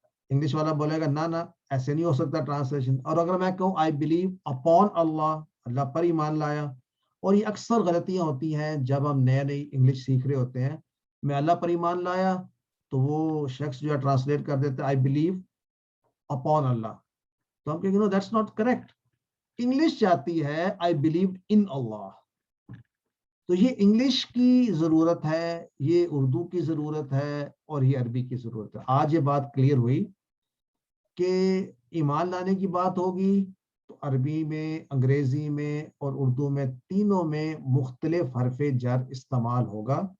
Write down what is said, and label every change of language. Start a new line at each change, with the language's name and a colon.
Urdu: English والا بولے گا نہ ایسے نہیں ہو سکتا ٹرانسلیشن. اور اگر میں کہوں
English: I believe upon Allah،
Urdu: اللہ پر ایمان لایا. اور یہ اکثر غلطیاں ہوتی ہیں جب ہم نئے انگلش سیکھ رہے ہوتے ہیں. میں اللہ پر ایمان لایا تو وہ شخص جو ہے ٹرانسلیٹ کر دیتا ہے
English: I believe upon Allah.
Urdu: تو ہم کہیں گے
English: no that's not correct.
Urdu: English چاہتی ہے
English: I believe in Allah.
Urdu: تو یہ انگلش کی ضرورت ہے، یہ اردو کی ضرورت ہے، اور یہ عربی کی ضرورت ہے. آج یہ بات کلیئر ہوئی کہ ایمان لانے کی بات ہوگی تو عربی میں، انگریزی میں اور اردو میں تینوں میں مختلف حرف جر استعمال ہوگا.